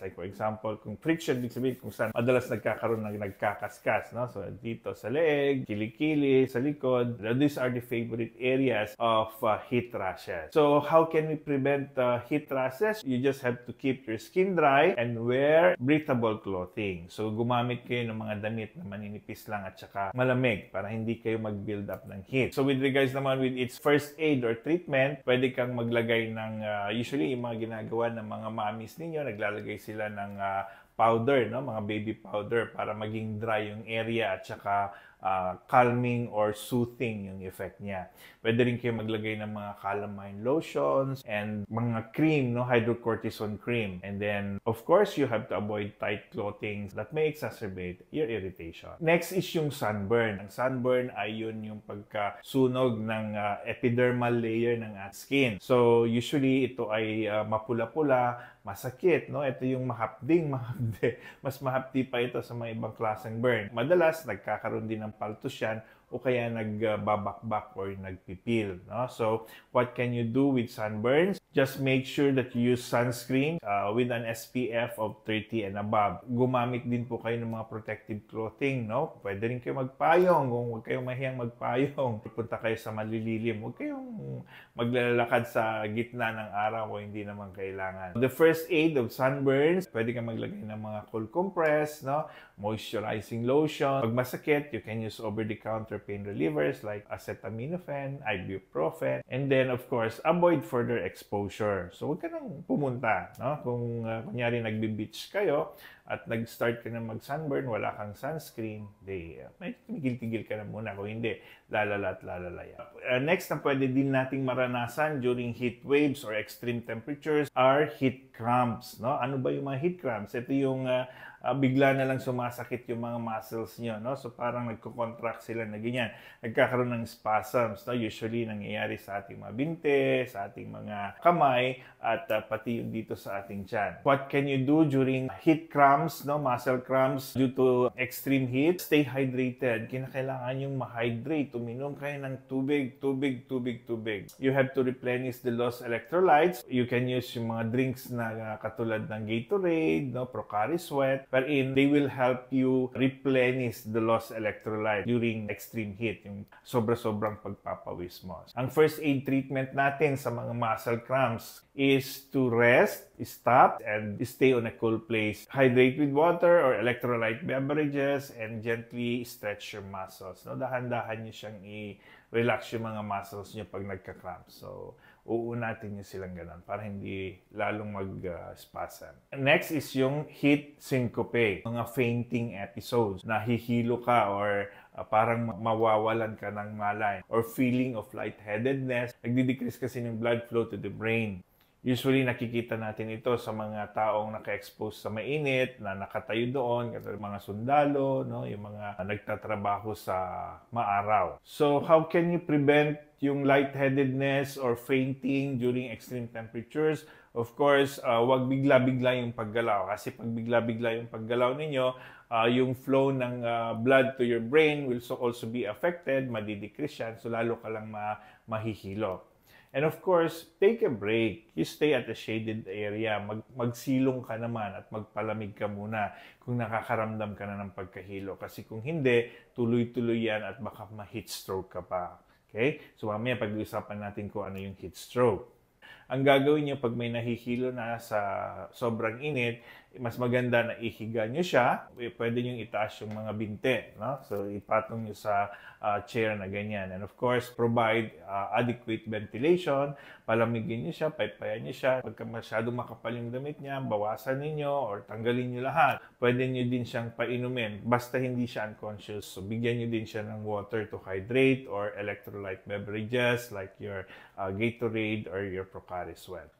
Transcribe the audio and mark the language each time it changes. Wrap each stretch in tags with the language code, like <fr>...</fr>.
<en>Like for example,</en> <tl>kung friction, ibig sabihin kung saan madalas nagkakaroon ng nagkakaskas, no? So dito sa leeg, kilikili, sa likod,</tl> <en>these are the favorite areas of heat rashes. So how can we prevent heat rashes? You just have to keep your skin dry and wear breathable clothing.</en> <tl>So, gumamit kayo ng mga damit na maninipis lang at saka malamig para hindi kayo mag-build up ng heat. So, with regards naman</tl> <en>with its first aid or treatment,</en> <tl>pwede kang maglagay ng, usually, yung mga ginagawa ng mga mommies ninyo, naglalagay sila ng powder, no? Mga baby powder para maging dry yung area at saka calming or soothing yung effect niya. Pwede rin kayo maglagay ng mga calamine lotions and mga cream, no, hydrocortisone cream.</tl> <en>And then, of course, you have to avoid tight clothing that may exacerbate your irritation.</en> <tl>Next is yung sunburn. Ang sunburn ay yun yung pagkasunog ng epidermal layer ng skin. So, usually, ito ay mapula-pula, masakit, no? Ito yung mahapdi. Mas mahapdi pa ito sa mga ibang klaseng burn. Madalas, nagkakaroon din ng paltos yan o kaya nagbabakbak or nagpipil, no?</tl> <en>So, what can you do with sunburns? Just make sure that you use sunscreen with an SPF of 30 and above.</en> <tl>Gumamit din po kayo ng mga protective clothing, no? Pwede rin kayo magpayong. Kung huwag kayong mahiyang magpayong, punta kayo sa malililim. Huwag kayong maglalakad sa gitna ng araw o hindi naman kailangan.</tl> <en>The first aid of sunburns,</en> <tl>pwede kang maglagay ng mga</tl> <en>cold compress, no? Moisturizing lotion.</en> <tl>Pag masakit,</tl> <en>you can use over-the-counter over-the-counter pain relievers like acetaminophen, ibuprofen, and then of course, avoid further exposure.</en> <tl>So huwag ka nang pumunta, no? Kung kunyari nagbe-beach kayo at nag-start ka na mag-sunburn, wala kang sunscreen, may tigil-tigil ka na muna. Kung hindi, lalala at lalala yan.</tl> <en>Next</en> <tl>na pwede din nating maranasan</tl> <en>during heat waves or extreme temperatures are heat cramps. No?</en> <tl>Ano ba yung mga heat cramps? Ito yung bigla na lang sumasakit yung mga muscles nyo. No? So parang nagko-contract sila na ganyan. Nagkakaroon ng spasms. No? Usually nangyayari sa ating mga binte, sa ating mga kamay, at pati yung dito sa ating tiyan.</tl> <en>What can you do during heat cramps, no? Muscle cramps due to extreme heat? Stay hydrated.</en> <tl>Kinakailangan yung ma-hydrate. Uminom kayo ng tubig.</tl> <en>You have to replenish the lost electrolytes. You can use yung mga drinks</en> <tl>na katulad ng</tl> <en>Gatorade, no? Pocari Sweat, wherein they will help you replenish the lost electrolyte during extreme heat,</en> <tl>yung sobra-sobrang pagpapawis mo.</tl> <en>Ang first aid treatment natin sa mga muscle cramps is to rest, stop, and stay on a cool place. Hydrate with water or electrolyte beverages and gently stretch your muscles. No?</en> <tl>Dahan-dahan nyo siyang i-relax yung mga muscles nyo pag nagka-cramp. So, uunatin nyo silang ganun para hindi lalong mag-spasm.</tl> <en>Next is yung heat syncope, mga fainting episodes.</en> <tl>Nahihilo ka or parang mawawalan ka ng malay or feeling of lightheadedness. Nagdi-decrease kasi yung</tl> <en>blood flow to the brain.</en> <tl>Usually, nakikita natin ito sa mga taong naka-expose sa mainit, na nakatayo doon, katulad mga sundalo, no? Yung mga nagtatrabaho sa maaraw.</tl> <en>So, how can you prevent yung lightheadedness or fainting during extreme temperatures?</en> <tl>Of course, wag bigla-bigla yung paggalaw. Kasi pag bigla-bigla yung paggalaw ninyo, yung flow ng blood to your brain</tl> <en>will also be affected,</en> <tl>madidecrease yan, so lalo ka lang mahihilo.</tl> <en>And of course, take a break. You stay at a shaded area.</en> <tl>Magsilong ka naman at magpalamig ka muna kung nakakaramdam ka na ng pagkahilo. Kasi kung hindi, tuloy-tuloy yan at baka ma-heat stroke ka pa. Okay? So mamaya pag-uusapan natin kung ano yung heat stroke. Ang gagawin niyo pag may nahihilo na sa sobrang init, mas maganda na ihiga niyo siya. Pwede niyo itaas yung mga binte, no? So ipatong niyo sa chair na ganyan.</tl> <en>And of course, provide adequate ventilation.</en> <tl>Palamigin niyo siya, paypayan niyo siya. Pagka masyadong makapal yung damit niya, bawasan niyo or tanggalin niyo lahat. Pwede niyo din siyang painumin basta hindi siya unconscious. So bigyan niyo din siya ng</tl> <en>water to hydrate or electrolyte beverages like your Gatorade or your Pocari Sweat.</en>